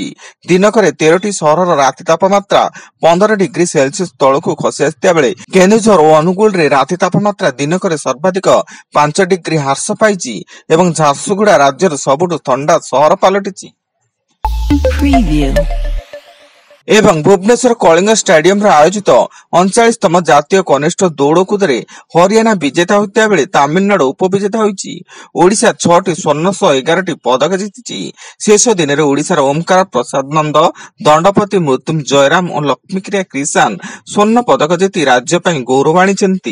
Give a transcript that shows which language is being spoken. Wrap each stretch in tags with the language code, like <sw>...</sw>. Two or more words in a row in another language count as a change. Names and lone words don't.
<or>ଦିନକରେ 13ଟି ସହରର ରାତି ତାପମାତ୍ରା 15 ଡିଗ୍ରୀ ସେଲସିୟସ ତଳକୁ ଖସି ଆସିଥିବା ବେଳେ କେନ୍ଦୁଝର ଓ ଅନୁଗୁଳ ରେ ରାତି ତାପମାତ୍ରା ଦିନକରେ ସର୍ବାଧିକ 5 ଡିଗ୍ରୀ ହ୍ରାସ ପାଇଛି ଏବଂ ଝାରସୁଗୁଡ଼ା ରାଜ୍ୟର ସବୁଠୁ ଥଣ୍ଡା ସହର ପାଲଟିଛି। ଏବଂ ଭୁବନେଶ୍ୱର କଳିଙ୍ଗ ଷ୍ଟାଡିୟମରେ ଆୟୋଜିତ 39ତମ ଜାତୀୟ କନିଷ୍ଠ ଦୌଡ଼କୁଦରେ ହରିୟାଣା ବିଜେତା ହୋଇଥିବା ବେଳେ ତାମିଲନାଡୁ ଉପବିଜେତା ହୋଇଛି। ଓଡ଼ିଶା 6ଟି ସ୍ୱର୍ଣ୍ଣ ସହ 11ଟି ପଦକ ଜିତିଛି। ଶେଷ ଦିନରେ ଓଡ଼ିଶାର ଓମକାର ପ୍ରସାଦ ନନ୍ଦ, ଦଣ୍ଡପତି ମୃତ୍ୟୁଞ୍ଜୟ ଜୟରାମ ଓ ଲକ୍ଷ୍ମୀକ୍ରିୟା କ୍ରିଷାନ ସ୍ୱର୍ଣ୍ଣ ପଦକ ଜିତି ରାଜ୍ୟ ପାଇଁ ଗୌରବ ଆଣିଛନ୍ତି।</or>